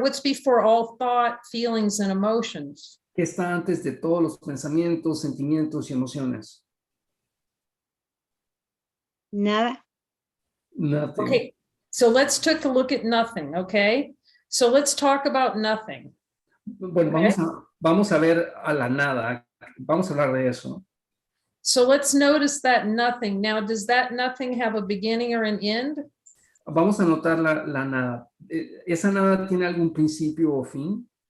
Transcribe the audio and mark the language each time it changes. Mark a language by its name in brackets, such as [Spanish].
[English] What's before all thought, feelings, and emotions? [Spanish] ¿Qué está antes de todos los pensamientos, sentimientos y emociones? Nada. [English] Nothing. Okay, so let's take a look at nothing, okay? So let's talk about nothing. [Spanish] Bueno, [English] Okay. [Spanish] vamos a ver a la nada. Vamos a hablar de eso. [English] So let's notice that nothing. Now, does that nothing have a beginning or an end? [Spanish] Vamos a notar la nada. ¿Esa nada tiene algún principio o fin?